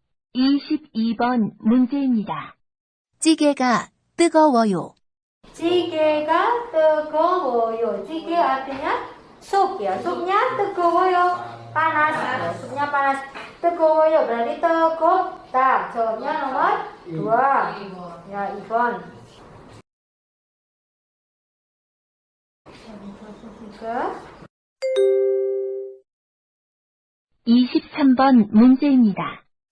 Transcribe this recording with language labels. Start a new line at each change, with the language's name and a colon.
Korean: 22번 문제입니다. 찌개가 뜨거워요. 찌개가 뜨거워요.
Indonesian: 찌개 artinya sup ya. Supnya 뜨거워요. Panas. Ya, supnya panas. 뜨거워요 berarti 뜨겁다. Jawabnya nomor 2. Ya, Ibon. Tiga.
Korean: 23번 문제입니다.